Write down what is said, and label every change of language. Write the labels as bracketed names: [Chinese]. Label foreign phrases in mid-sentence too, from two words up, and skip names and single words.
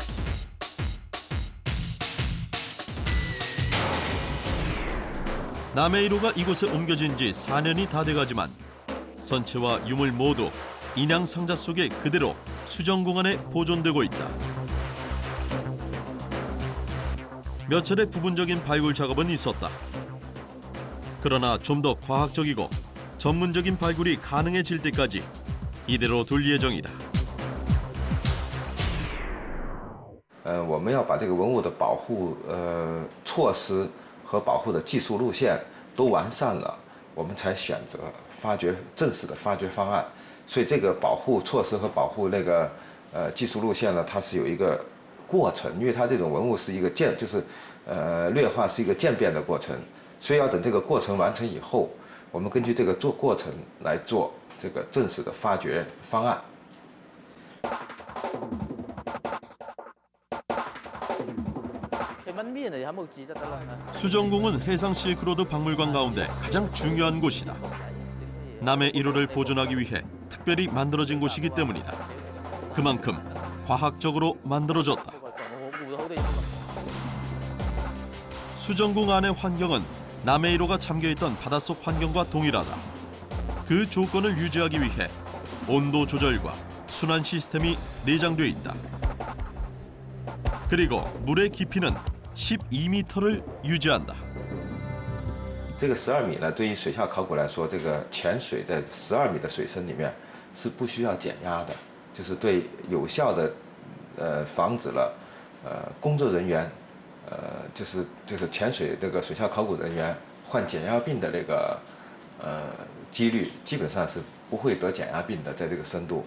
[Korean] 남해 1호가 이곳에 옮겨진 지 4년이 다 돼가지만 선체와 유물 모두 인양 상자 속에 그대로 수정공안에 보존되고 있다. 몇 차례 부분적인 발굴 작업은 있었다. 그러나 좀 더 과학적이고 전문적인 발굴이 가능해질 때까지 이대로 둘 예정이다. [Chinese] 我们要把这个文物的保护措施 和保护的技术路线都完善了，我们才选择正式的发掘方案。所以这个保护措施和保护那个技术路线呢，它是有一个过程，因为它这种文物是一个劣化是一个渐变的过程，所以要等这个过程完成以后，我们根据这个过程来做这个正式的发掘方案。 [Korean] 수정궁은 해상 실크로드 박물관 가운데 가장 중요한 곳이다. 남해 1호를 보존하기 위해 특별히 만들어진 곳이기 때문이다. 그만큼 과학적으로 만들어졌다. 수정궁 안의 환경은 남해 1호가 잠겨있던 바닷속 환경과 동일하다. 그 조건을 유지하기 위해 온도 조절과 순환 시스템이 내장돼 있다. 그리고 물의 깊이는 12m를 유지한다. [Chinese] 这个12米呢，对于水下考古来说，这个潜水在12米的水深里面是不需要减压的，就是对有效的防止了工作人员就是潜水这个水下考古人员患减压病的那个几率基本上是不会得减压病的，在这个深度。